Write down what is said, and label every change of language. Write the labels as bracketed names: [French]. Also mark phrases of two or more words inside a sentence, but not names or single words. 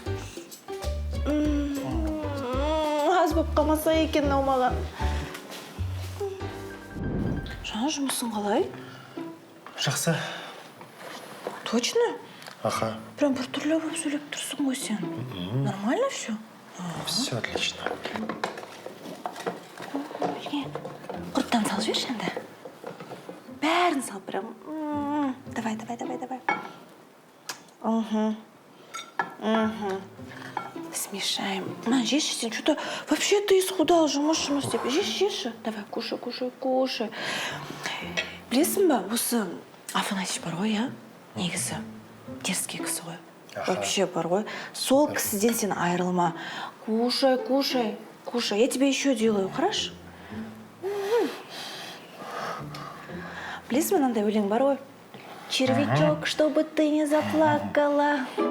[Kazakh] Аз болып қалмаса екен мынау маған. Жан, жұмысың қалай? Жақсы. [Russian] Точно? Аха. [Kazakh] Прям бір түрлі болып сөйлеп тұрсың ғой сен. [Russian] Нормально все? Все отлично. [Kazakh] Құрттан салып жіберші енді. Бәрін салып прям. Давай. [Russian] Смешаем. [Kazakh] На, жеші сен, [Russian] что-то вообще ты исхудал, [Kazakh] жұмыс деп. Жеші. [Russian] Давай, кушай. [Kazakh] Білесің ба, осы Афанасьич бар ғой, негізі дерзкий кісі ғой. Вообще бар ғой. Сол кісіден сен айырылма. [Russian] Кушай. Я тебе еще делаю, хорошо? [Kazakh] Білесің, мынандай өлең бар ғой. [Russian] Червячок, чтобы ты не заплакала.